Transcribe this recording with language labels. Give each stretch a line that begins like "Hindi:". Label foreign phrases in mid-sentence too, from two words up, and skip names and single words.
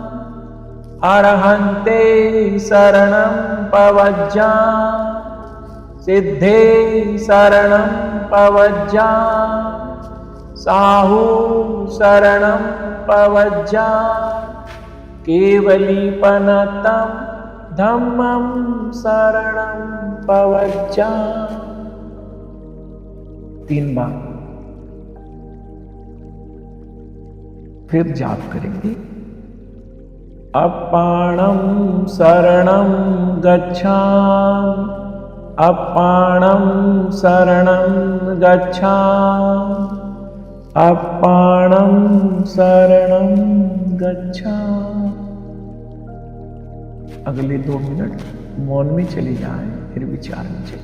Prakrit languages: अरहन्ते शरणं पवज्जामि, सिद्धे शरणं पवज्जामि, साहू शरणं पवज्जामि, केवलीपनतं धम्मं शरणं पवज्जामि।
Hindi: तीन बार फिर जाप करेंगे।
Prakrit languages: अपाणं शरणं गच्छामि, अपाणं शरणं गच्छामि, अपाणं शरणं गच्छामि।
Hindi: अगले 2 मिनट मौन में चले जाएं, फिर विचार में चले।